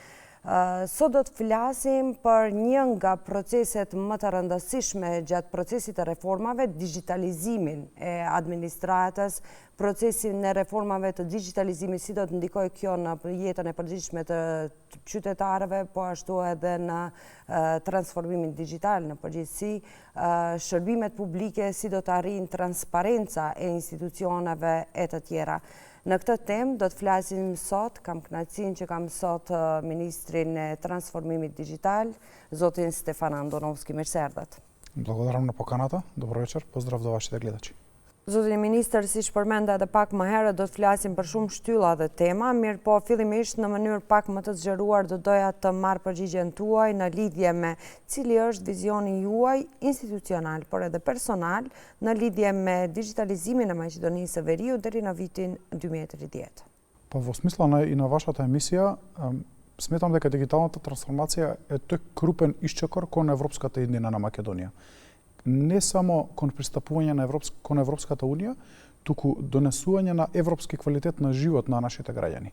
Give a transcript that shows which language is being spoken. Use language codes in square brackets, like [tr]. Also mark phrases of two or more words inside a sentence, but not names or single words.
[sq] Sot do të flasim për një nga proceset më të rëndësishme gjatë procesit të reformave, digitalizimin e administratës, procesin e reformave të digitalizimit, si do të ndikojë kjo në jetën e përgjithshme të qytetarëve, po ashtu edhe në transformimin digital në përgjithësi, shërbimet publike, si do të arrijnë transparenca e institucioneve e të tjera. Në këtë temë do të flasim sot, kam kënaqësinë që kam sot Ministrin e Transformimit Digital, zotin Stefan Andonovski. Mirë se erdhët. [mk] Благодарам на поканата. Добро вечер. Поздрав до вашите гледачи. [sq] Zotin Ministër, si shpërmenda edhe pak më herët, do të flasim për shumë shtylla dhe tema, mirë po fillimisht në mënyrë pak më të zgjeruar do doja të marr përgjigjen tuaj në lidhje me cili është vizioni juaj institucional, por edhe personal, në lidhje me digitalizimin e Maqedonisë së Veriut deri në vitin 2030. [mk] Па во смисла и на вашата емисија, сметам дека дигиталната трансформација е тој крупен исчекор кон европската иднина на Македонија. Не само кон пристапување кон Европската Унија, туку донесување на европски квалитет на живот на нашите граѓани.